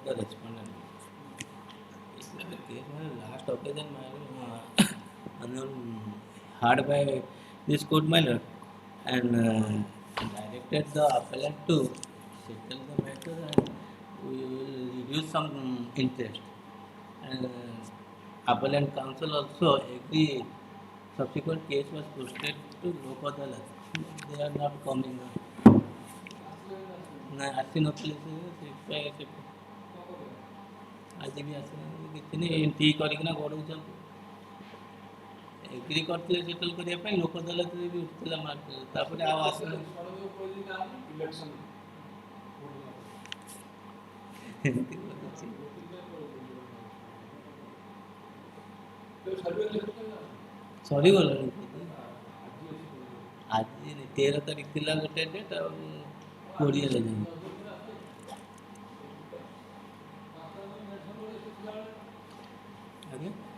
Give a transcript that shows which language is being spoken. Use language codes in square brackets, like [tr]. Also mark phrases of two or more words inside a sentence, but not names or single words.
[en] the respondent, it's not the case. My last occasion, my hard by this court minor and directed the appellant to settle the matter and we will reduce some interest. And appellant counsel also agree. Subsequent case was posted to Lok Adalat. They are not coming now. [or] ନା ଆସିନଥିଲେ ସେ ଆଜି ବି ଆସିନାହାନ୍ତି କିଛି ନାହିଁ ଠିକ୍ କରିକିନା ଗଡ଼ଉଛନ୍ତି ଏଗ୍ରି କରିଥିଲେ ସେଟଲ୍ କରିବା ପାଇଁ ଲୋକ ଅଦାଲତରେ ବି ଉଠିଥିଲା ମାର୍କ ତାପରେ ଆଉ ଆସିନାହାନ୍ତି ଏମିତି କରୁଛି ସରିଗଲାଣି ଆଜି 13 ତାରିଖ ଥିଲା ଗୋଟେ ଡେଟ୍ ଆଉ 20 ଯାଏଁ ଆଜ୍ଞା